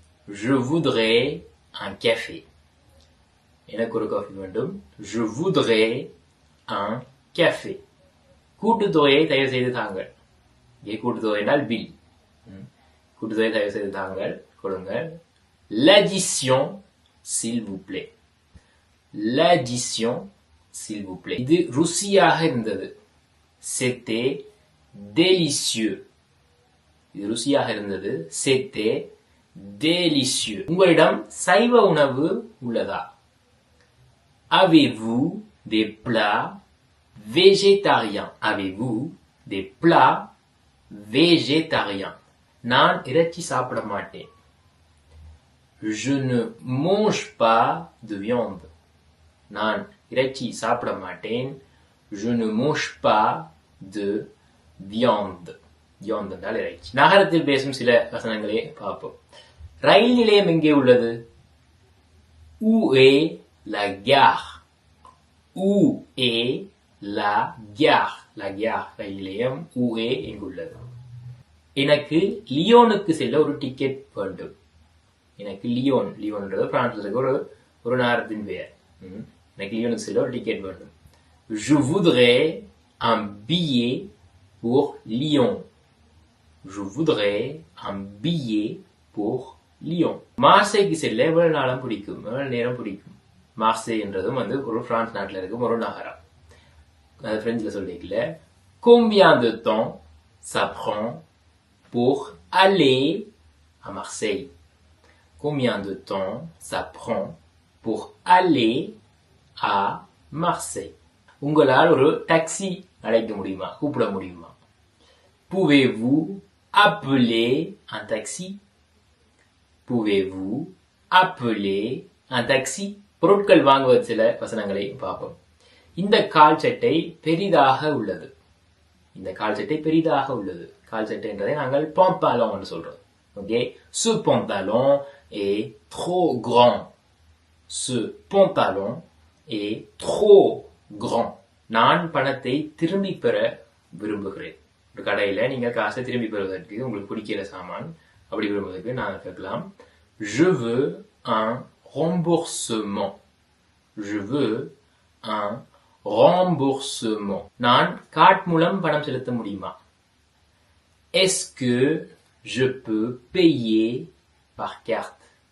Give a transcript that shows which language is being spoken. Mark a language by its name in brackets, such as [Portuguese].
[French] Je voudrais un café. [Tamil] எனக்கு ஒரு coffee வேண்டும். [French] Je voudrais un café. [Tamil] கூட்டுத்தொகையை தயவு செய்து தாங்கள். கூட்டுத்தொகை என்றால் பில். கூட்டுத்தொகை தயவு செய்து தாங்கள் கொடுங்கள். [French] L'addition s'il vous plaît. L'addition s'il vous plaît. [Tamil] இது ருசியாக இருந்தது. [French] C'était délicieux. [Tamil] இது ருசியாக இருந்தது. [French] C'était délicieux. [Tamil] உங்களிடம் சைவ உணவு உள்ளதா? [French] Avez-vous des plats végétariens? Avez-vous des plats végétariens? [Tamil] நான் இறைச்சி சாப்பிட மாட்டேன். [French] Je ne mange pas de viande. [Tamil] நான் இறைச்சி சாப்பிட மாட்டேன். [French] Je ne mange pas de viande. [Tamil] viande என்றால் இறைச்சி. நகரத்தில் பேசும் சில வசனங்களே பார்ப்போம். ரயில் நிலையம் எங்கே உள்ளது? [French] Où est la gare? Où est la gare? La gare [Tamil] ரயில் நிலையம். [French] Où est எங்குள்ளது? [Tamil] எனக்கு லியோனுக்கு செல்ல ஒரு டிக்கெட் வேண்டும். எனக்கு லியோன்ன்றது பிரான்ஸ்ல இருக்க ஒரு நகரத்தின் பெயர். எனக்கு லியோனுக்கு செல்ல ஒரு டிக்கெட் வேண்டும். [French] Je voudrais un billet pour Lyon. Je voudrais un billet pour Lyon. [Tamil] மார்சேய்க்கு செல்ல எவ்வளவு நாளம் பிடிக்கும்? எவ்வளவு நேரம் பிடிக்கும்? மார்சேய் என்றதும் ஒரு பிரான்ஸ் நாட்டில் இருக்கும் ஒரு நகரம். அது பிரெஞ்சில் சொல்லிக்கல. [French] Combien de temps ça prend pour aller à Marseille? Combien de temps ça prend pour aller à Marseille. [Tamil] உங்களால் ஒரு டாக்ஸி அழைக்க முடியுமா, கூப்பிட முடியுமா? [French] Pouvez-vous appeler un taxi? Pouvez-vous appeler un taxi? [Tamil] பொருட்கள் வாங்குவது சில வசனங்களை பார்ப்போம். இந்த கால் சட்டை பெரிதாக உள்ளது. இந்த கால் சட்டை பெரிதாக உள்ளது. கால் சட்டை என்றதை நாங்கள் pantalon என்று சொல்றோம். [French] ஓகே, ce pantalon est trop grand. Ce pantalon est trop grand. [Tamil] நான் பணத்தை திரும்பி பெற விரும்புகிறேன். ஒரு கடையில நீங்க காசை திரும்பி பெறுவதற்கு உங்களுக்கு பிடிக்கிற சாமான் அப்படி விரும்புவதற்கு நான் கேட்கலாம். [French] Je veux un remboursement. Je veux un remboursement. [Tamil] நான் கார்ட் மூலம் பணம் செலுத்த முடியுமா? [French] Est-ce que je peux payer par carte?